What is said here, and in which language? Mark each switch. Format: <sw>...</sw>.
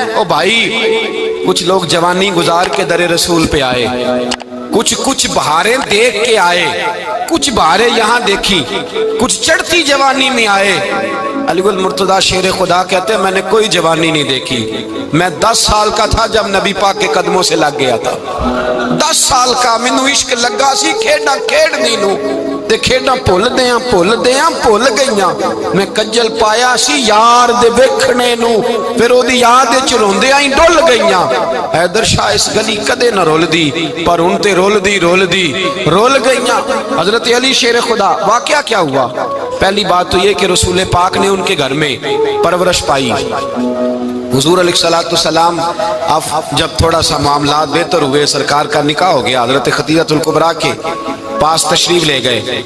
<ur>او بھائی کچھ لوگ جوانی گزار کے در رسول پہ آئے, کچھ بہاریں دیکھ کے آئے, کچھ بہاریں یہاں دیکھی, کچھ چڑھتی جوانی میں آئے. علی گل مرتضیٰ شیر خدا کہتے ہیں میں نے کوئی جوانی نہیں دیکھی. میں 10 سال کا تھا جب نبی پاک کے قدموں سے لگ گیا تھا.</ur> <pa>10 سال کا مینوں عشق لگا سی, کھیڈاں کھیڈنی نو تے کھیڈاں بھول گئیاں. میں کجل پایا سی یار دے ویکھنے نو, پھر او دی یاد وچ روندیاں ہی ڈل گئیاں. حیدر شاہ اس گلی کدے نہ رول دی, پر ہن تے رول گئیاں.</pa> <ur>حضرت علی شیر خدا, واقعہ کیا ہوا؟ پہلی بات تو یہ کہ رسول پاک نے ان کے گھر میں پرورش پائی. حضور علیہ السلام اب جب تھوڑا سا معاملات بہتر ہوئے, سرکار کا نکاح ہو گیا, حضرت خدیجہ الکبریٰ کے پاس تشریف لے گئے.</ur>